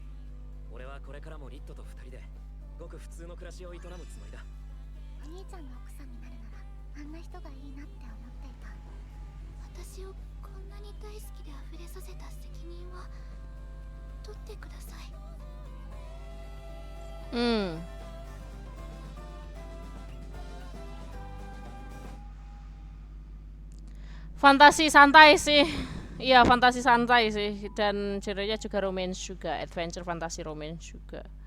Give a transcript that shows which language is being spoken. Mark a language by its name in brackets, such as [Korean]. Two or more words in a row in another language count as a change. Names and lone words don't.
[Japanese] 俺はこれからもリットと二人でごく普通の暮らしを営むつもりだ。お兄ちゃんの奥さんになるならあんな人がいいなって思っていた。私をこんなに大好きで溢れさせた責任は取ってください。 [Indonesian] Fantasi santai sih. Iya, fantasi santai sih, dan genrenya juga romance juga, adventure fantasi romance juga.